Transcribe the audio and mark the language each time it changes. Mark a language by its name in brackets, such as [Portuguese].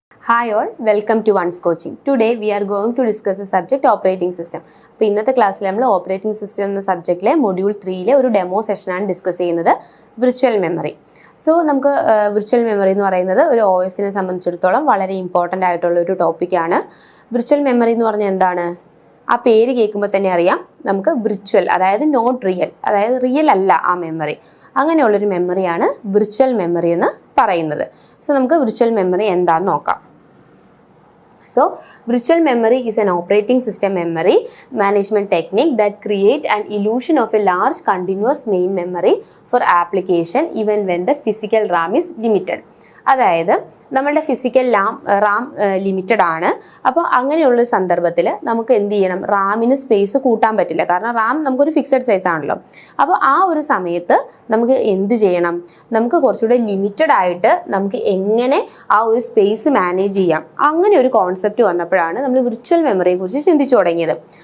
[English] Hi all, welcome to One's Coaching. Today we are going to discuss the subject operating system. [Malayalam] അപ്പോൾ ഇന്നത്തെ ക്ലാസ്സിൽ നമ്മൾ operating system എന്ന സബ്ജക്റ്റിലെ module 3 ഒരു demo സെഷനാണ് discuss ചെയ്യുന്നത്, വിർച്വൽ മെമ്മറി. സോ നമുക്ക് വിർച്വൽ മെമ്മറി എന്ന് പറയുന്നത് ഒരു OSനെ സംബന്ധിച്ചിടത്തോളം വളരെ ഇമ്പോർട്ടൻ്റ് ആയിട്ടുള്ള ഒരു ടോപ്പിക്കാണ്. വിർച്വൽ മെമ്മറി എന്ന് പറഞ്ഞാൽ എന്താണ്? ആ പേര് കേൾക്കുമ്പോൾ തന്നെ അറിയാം, നമുക്ക് വിർച്വൽ, അതായത് നോട്ട് റിയൽ, അതായത് റിയൽ അല്ല ആ മെമ്മറി, അങ്ങനെയുള്ളൊരു മെമ്മറിയാണ് വിർച്വൽ മെമ്മറി എന്ന് പറയുന്നത്. സോ നമുക്ക് വിർച്വൽ മെമ്മറി എന്താണെന്ന് നോക്കാം. [English] So, virtual memory is an operating system memory management technique that creates an illusion of a large continuous main memory for application even when the physical RAM is limited. [Malayalam] അതായത് നമ്മളുടെ physical Ram limited ആണ്. അപ്പോൾ അങ്ങനെയുള്ള സന്ദർഭത്തിൽ നമുക്ക് എന്ത് ചെയ്യണം? റാമിന് space കൂട്ടാൻ പറ്റില്ല, കാരണം റാം നമുക്കൊരു ഫിക്സഡ് സൈസ് ആണല്ലോ. അപ്പോൾ ആ ഒരു സമയത്ത് നമുക്ക് എന്ത് ചെയ്യണം? നമുക്ക് കുറച്ചുകൂടെ ലിമിറ്റഡ് ആയിട്ട് നമുക്ക് എങ്ങനെ ആ ഒരു സ്പേസ് മാനേജ് ചെയ്യാം, അങ്ങനെ ഒരു കോൺസെപ്റ്റ് വന്നപ്പോഴാണ് നമ്മൾ വിർച്വൽ മെമ്മറിയെ കുറിച്ച് ചിന്തിച്ചു തുടങ്ങിയത്.